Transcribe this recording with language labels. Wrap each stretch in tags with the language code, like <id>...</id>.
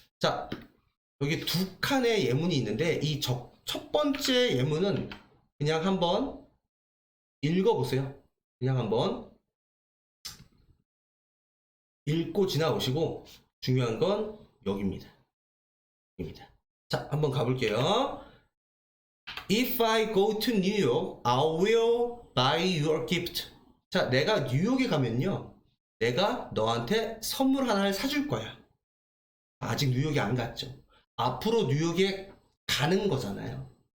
<ko>자, 여기 두 칸의 예문이 있는데 이 첫 번째 예문은 그냥 한번 읽어보세요. 그냥 한번 읽고 지나오시고, 중요한 건 여기입니다. 자, 한번 가볼게요.</ko> <en>If I go to New York, I will buy your gift.</en> <ko>자, 내가 뉴욕에 가면요, 내가 너한테 선물 하나를 사줄 거야. 아직 뉴욕에 안 갔죠. 앞으로 뉴욕에 가는 거잖아요.</ko>